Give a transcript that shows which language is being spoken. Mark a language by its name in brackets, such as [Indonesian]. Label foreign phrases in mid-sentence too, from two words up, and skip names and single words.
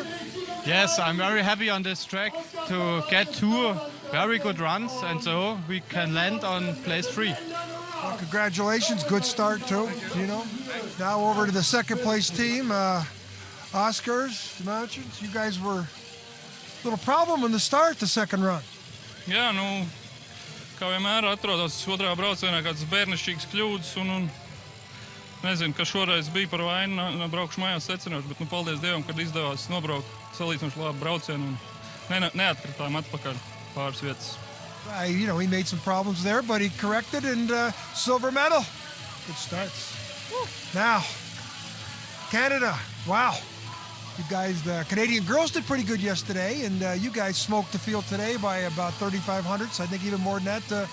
[English] Yes, I'm very happy on this track to get 2 very good runs, and so we can land on place 3. Congratulations, good start too, Gino. Now over to the second place team. Oscars, Dimensions, you guys were a little problem in the start, the second run. [Latvian] Jā, nu, kā vienmēr atrodas otrā braucienā kāds bērnišķīgs kļūdas un nezinu, ka šoreiz bija par vainu braukšu mājās secināšu, bet nu paldies Dievam, kad izdevās nobraukt salīdzinoši labu braucienu un neatkritām atpakaļ pāris vietas. [English] You know, he made some problems there, but he corrected and silver medal. Good starts. Now, Canada, wow. You guys, the Canadian girls did pretty good yesterday, and you guys smoked the field today by about 3,500, so I think even more than that.